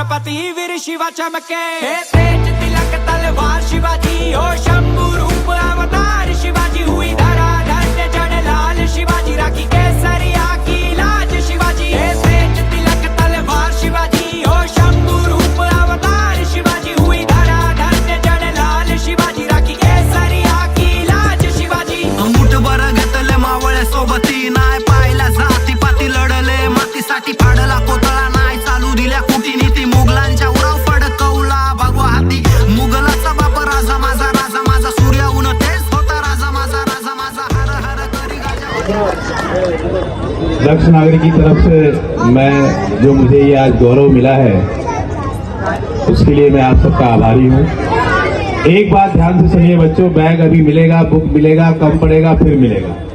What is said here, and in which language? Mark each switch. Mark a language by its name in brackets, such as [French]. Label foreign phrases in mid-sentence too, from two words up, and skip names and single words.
[Hindi] वीर शिवा चमके, तेज तिलक तलवार शिवाजी हो, शंभू रूप अवतार शिवाजी, हुई धरा धन्य जन लाल शिवाजी, राखी केसरिया की लाज शिवाजी, तेज तिलक तलवार शिवाजी हो, शंभू रूप अवतार शिवाजी, हुई धरा धन्य जन लाल शिवाजी, राखी केसरिया की लाज शिवाजी। [Marathi] मुठभर घेतले मावळे सोबती, नाय पाहिला जाती पाती, लढले मातीसाठी, फाडला कोतळा नाय चालू दिल्या कुटीनीती, मुघलांच्या उराव फडकवला भगवा हाती, मुघलाचा बाप राजा माझा सूर्याहून तेच होता राजा माझा हर हर करी गाजा। [Hindi] दक्ष नागरिक की तरफ से मैं जो मुझे ये आज गौरव मिला है उसके लिए मैं आप सबका आभारी हूँ। एक बात ध्यान से सुनिए बच्चों, बैग अभी मिलेगा, बुक मिलेगा, कम पड़ेगा, फिर मिलेगा।